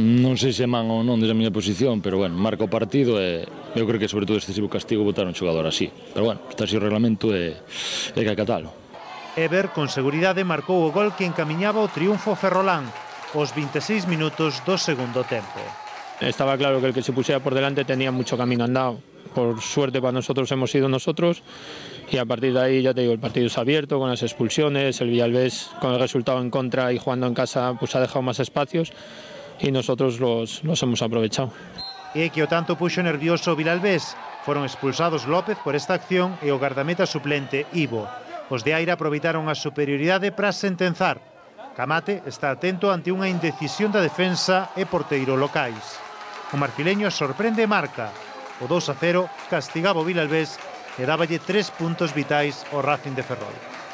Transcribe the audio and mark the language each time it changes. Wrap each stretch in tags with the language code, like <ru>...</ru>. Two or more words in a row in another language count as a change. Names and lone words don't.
<gl>Non sei se man ou non desde a miña posición, pero bueno, marca o partido e eu creo que sobre todo excesivo castigo botar un xogador así. Pero bueno, está así o reglamento e que acatalo. Eber, con seguridade, marcou o gol que encamiñaba o triunfo ferrolán aos 26 minutos do segundo tempo.</gl> <es>Estaba claro que el que se pusiera por delante tenía mucho camino andado. Por suerte para nosotros hemos sido nosotros y a partir de ahí, ya te digo, el partido es abierto con las expulsiones, el Villalbés con el resultado en contra y jugando en casa pues ha dejado más espacios y nosotros los hemos aprovechado.</es> <gl>E que o tanto puxo nervioso o Villalbés. Foron expulsados López por esta acción e o gardameta suplente Ivo. Os de Aira aproveitaron a superioridade para sentenzar. Camate está atento ante unha indecisión da defensa e porteiro locais. O marfileño sorprende e marca. O 2-0 castigaba o Villalbés e dáballe 3 puntos vitais ao Racing de Ferrol.</gl>